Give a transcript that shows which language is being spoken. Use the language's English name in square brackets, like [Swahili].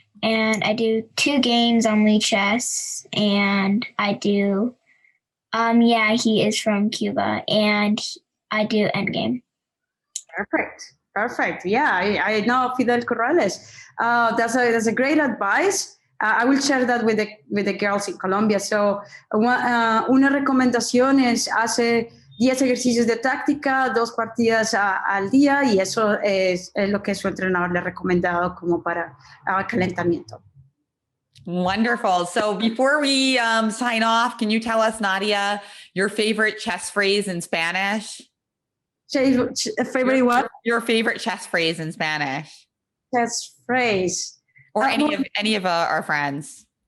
[English] And I do 2 games on Wii Chess, and I do, he is from Cuba, and I do Endgame. Perfect. Yeah, I know Fidel Corrales. That's a great advice. I will share that with the girls in Colombia. [Spanish] So, una recomendación es hace 10 ejercicios de táctica, 2 partidas al día, y eso es lo que su entrenador le ha recomendado como para calentamiento. [English] Wonderful. So before we sign off, can you tell us, Nadya, your favorite chess phrase in Spanish? Favorite what? Your favorite chess phrase in Spanish. Chess phrase. Or any of our friends.